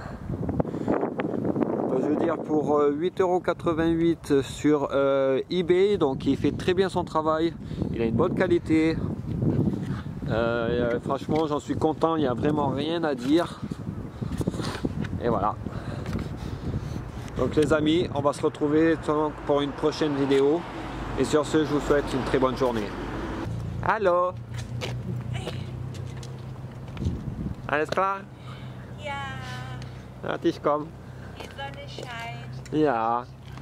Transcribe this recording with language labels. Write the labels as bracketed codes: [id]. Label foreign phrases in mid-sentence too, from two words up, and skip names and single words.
[fr] Je veux dire pour 8,88 € sur eBay, donc il fait très bien son travail, il a une bonne qualité. Franchement j'en suis content, il n'y a vraiment rien à dire et voilà. Donc les amis, on va se retrouver pour une prochaine vidéo et sur ce je vous souhaite une très bonne journée. [de] Hallo, alles klar? Ja, Warte, ich komm. die Sonne scheint. Ja.